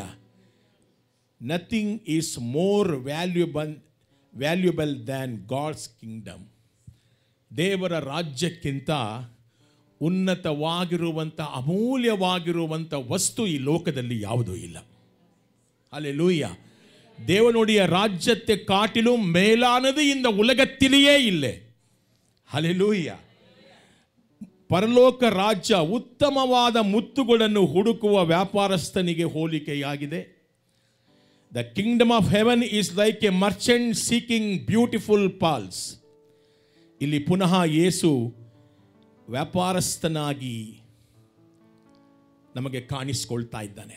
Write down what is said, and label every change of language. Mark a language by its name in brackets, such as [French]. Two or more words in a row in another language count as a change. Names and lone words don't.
[English] Nothing is more valuable than God's kingdom. [Kannada] ದೇವರ ರಾಜ್ಯಕ್ಕಿಂತ ಉನ್ನತವಾಗಿರುವಂಥ ಅಮೂಲ್ಯವಾಗಿರುವಂಥ ವಸ್ತು ಈ ಲೋಕದಲ್ಲಿ ಯಾವುದೂ ಇಲ್ಲ. ಹಲ್ಲೆಲೂಯಾ. [Tamil] தேவனுடைய ராஜ்யத்தை காட்டிலும் மேலானது இந்த உலகத்திலேயே இல்லை. [Kannada] ಹಲ್ಲೆಲೂಯಾ. ಪರಲೋಕ ರಾಜ್ಯ ಉತ್ತಮವಾದ ಮುತ್ತುಗಳನ್ನು ಹುಡುಕುವ ವ್ಯಾಪಾರಸ್ಥನಿಗೆ ಹೋಲಿಕೆಯಾಗಿದೆ. [English] The kingdom of heaven is like a merchant seeking beautiful pearls. [Kannada] ಇಲ್ಲಿ ಪುನಃ ಯೇಸು ವ್ಯಾಪಾರಸ್ಥನಾಗಿ ನಮಗೆ ಕಾಣಿಸಿಕೊಳ್ತಾ ಇದ್ದಾನೆ.